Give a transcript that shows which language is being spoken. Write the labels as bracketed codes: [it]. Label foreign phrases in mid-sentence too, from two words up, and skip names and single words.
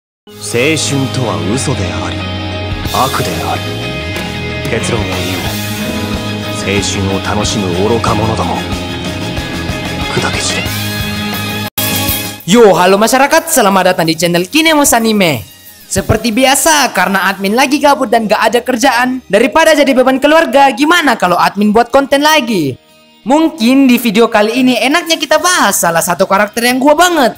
[ja] 青春とは嘘であり悪である。結論を言う。青春を楽しむ愚か者ども、砕け散れ。 [id] Yo, halo masyarakat, selamat datang di channel Kinemos Anime. Seperti biasa, karena admin lagi gabut dan gak ada kerjaan, daripada jadi beban keluarga, gimana kalau admin buat konten lagi? Mungkin di video kali ini enaknya kita bahas salah satu karakter yang gua banget.